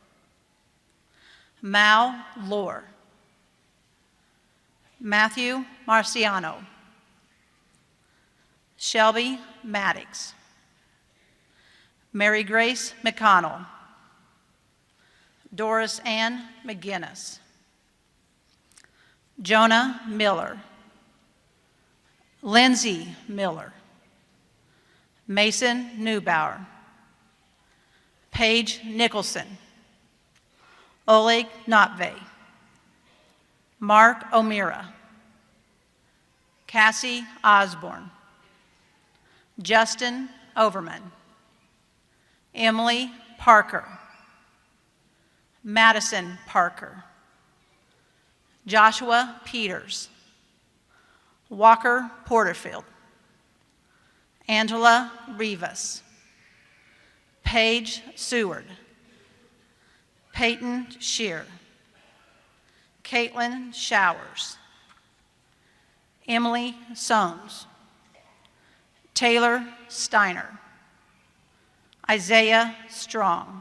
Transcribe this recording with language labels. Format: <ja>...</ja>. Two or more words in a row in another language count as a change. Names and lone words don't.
<en>Mal Lohr. Matthew Marciano. Shelby Maddox. Mary Grace McConnell. Doris Ann McGinnis. Jonah Miller. Lindsay Miller. Mason Neubauer. Paige Nicholson. Oleg Notve. Mark O'Meara. Cassie Osborne. Justin Overman. Emily Parker. Madison Parker. Joshua Peters. Walker Porterfield. Angela Rivas. Paige Seward. Peyton Shear. Caitlin Showers. Emily Soames. Taylor Steiner. Isaiah Strong.</en>